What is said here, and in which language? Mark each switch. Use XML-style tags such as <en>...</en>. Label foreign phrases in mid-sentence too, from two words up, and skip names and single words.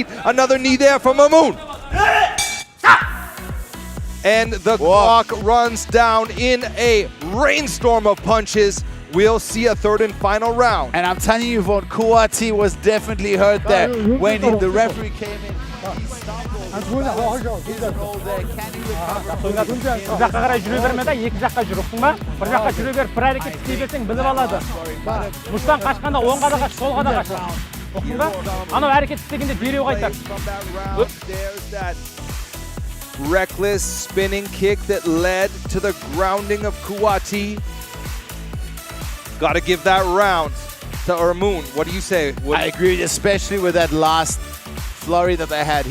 <en>Another knee there from Ermuun. And the clock runs down in a rainstorm of punches. We'll see a third and final round. And I'm telling you, Yvonne, Nulikuwati was definitely hurt there. When the referee came in, he stumbled. His roll there. Can he recover?</en> <kk>Bir жаққа қарай жүре берме да, екі жаққа жүр, ұқтың ба? Bir жаққа жүре беріп, бір әрекет істей берсең біліп алады. Мұштан қашқанда оңға да қаш, солға да қаш. Ұқтың ба? Анау әрекет істегенде дереу қайтар.</kk> <en>There's that reckless spinning kick that led to the grounding of Nulikuwati. Got to give that round to Ermuun. What do you say? I agree, especially with that last flurry that they had.</en>